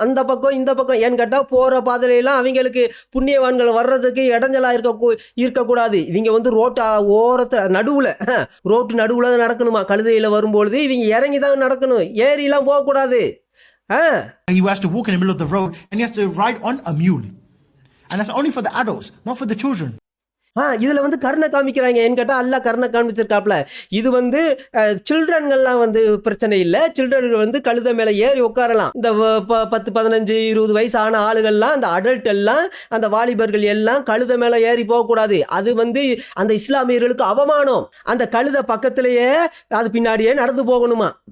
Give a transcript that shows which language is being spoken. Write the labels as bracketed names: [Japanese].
[Tamil] அந்த பக்கம் இந்த பக்கம் ஏன்னு கேட்டால் போகிற பாதையிலாம் அவங்களுக்கு புண்ணியவான்கள் வர்றதுக்கு இடைஞ்சலாக இருக்கக்கூடாது. இவங்க ரோட்டு ஓரத்தில் நடுவில் ரோட்டு நடுவில் தான் நடக்கணுமா. கழுதையில் வரும்பொழுது இவங்க இறங்கி தான் நடக்கணும், ஏறிலாம் போகக்கூடாது. [English] He has to walk in the middle of the road and he has to ride on a mule. And that's only for the adults, not for the children. [Tamil] இதில் கருணை காமிக்கிறாங்க. ஏன்னு கேட்டால் அல்லா கருணை காமிச்சிருக்காப்புல. இது சில்ட்ரன்கள்லாம் பிரச்சனை இல்லை. சில்ட்ரன் கழுதை மேலே ஏறி உட்காரலாம். இந்த 10, 15, 20 வயசு ஆன ஆளுகள்லாம், அந்த அடல்ட் எல்லாம், அந்த வாலிபர்கள் எல்லாம் கழுதை மேலே ஏறி போகக்கூடாது. அது அந்த இஸ்லாமியர்களுக்கு அவமானம். அந்த கழுதை பக்கத்திலேயே அது பின்னாடியே நடந்து போகணுமா.